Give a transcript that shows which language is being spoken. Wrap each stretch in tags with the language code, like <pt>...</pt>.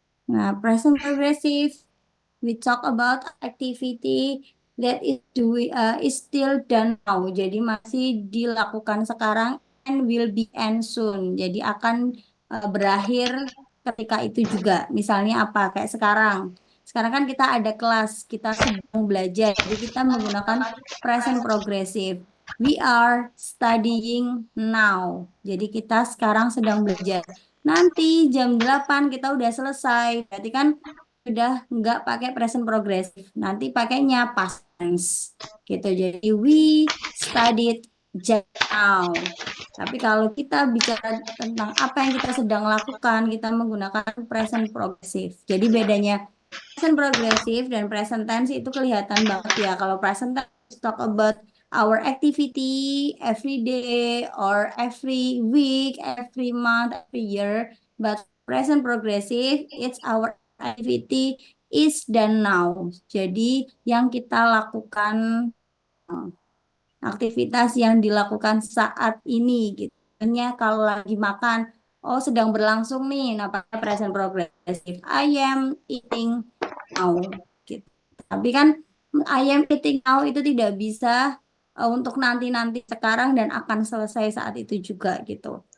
<en>Nah, present progressive, we talk about activity that is still done now.</en> <id>Jadi masih dilakukan sekarang</id> <en>and will be end soon.</en> <id>Jadi akan berakhir ketika itu juga. Misalnya apa? Kayak sekarang. Sekarang kan kita ada kelas, kita sedang belajar. Jadi kita menggunakan present progressive.</id> <en>We are studying now.</en> <id>Jadi kita sekarang sedang belajar. Nanti jam 8 kita udah selesai. Berarti kan udah nggak pakai present progressive. Nanti pakainya past tense. Gitu.</id> <en>Jadi we studied just now.</en> <id>Tapi kalau kita bicara tentang apa yang kita sedang lakukan, kita menggunakan present progressive. Jadi bedanya present progressive dan present tense itu kelihatan banget ya.</id> <en>Kalau present tense talk about our activity every day or every week, every month, every year. But present progressive, it's our activity is dan now.</en> <id>Jadi yang kita lakukan aktivitas yang dilakukan saat ini gitu. Hanya kalau lagi makan, oh sedang berlangsung nih, nah pakai present progressive.</id> <en>I am eating now</en> <id>gitu. Tapi kan I am eating now itu tidak bisa untuk nanti-nanti sekarang dan akan selesai saat itu juga gitu.</id>